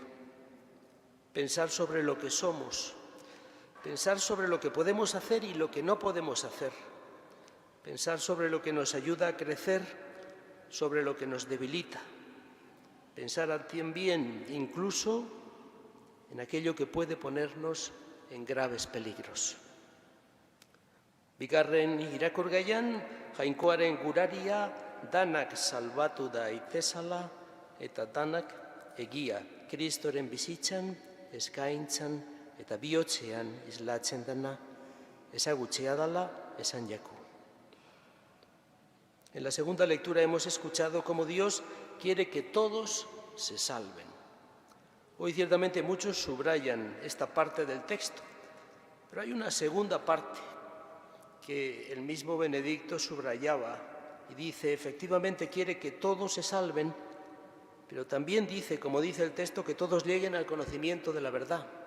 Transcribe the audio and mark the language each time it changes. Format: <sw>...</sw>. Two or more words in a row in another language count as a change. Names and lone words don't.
<es>Pensar sobre lo que somos, pensar sobre lo que podemos hacer y lo que no podemos hacer, pensar sobre lo que nos ayuda a crecer, sobre lo que nos debilita, pensar también incluso en aquello que puede ponernos en graves peligros.</es> <eu>Bigarren irakurgaian, Jainkoaren guraria danak salbatu daitezala eta danak egia Kristoren bizitzan, eskaintzan eta bihotzean islatzen dena, ezagutzea dela esan jaku.</eu> <es>En la segunda lectura hemos escuchado cómo Dios quiere que todos se salven. Hoy ciertamente muchos subrayan esta parte del texto, pero hay una segunda parte que el mismo Benedicto subrayaba y dice, efectivamente quiere que todos se salven, pero también dice, como dice el texto, que todos lleguen al conocimiento de la verdad.</es>